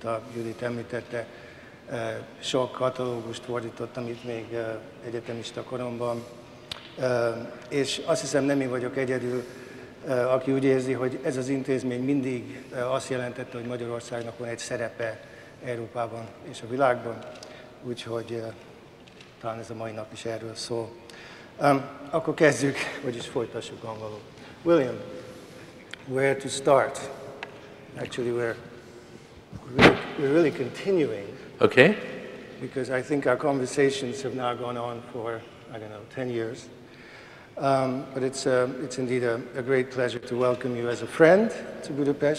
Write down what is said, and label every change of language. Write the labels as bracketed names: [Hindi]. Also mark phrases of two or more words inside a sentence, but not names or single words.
[Hungarian] a Judit említette, sok katalógust fordítottam itt még egyetemista koromban, és azt hiszem nem én vagyok egyedül, aki úgy érzi, hogy ez az intézmény mindig azt jelentette, hogy Magyarországnak van egy szerepe Európában és a világban, úgyhogy talán ez a mai nap is erről szól. Akkor kezdjük, vagyis folytassuk angolul. [English] William, where to start? Actually, we're really continuing. Okay. Because I think our conversations have now gone on for, I don't know, 10 years. But it's indeed a great pleasure to welcome you as a friend to Budapest.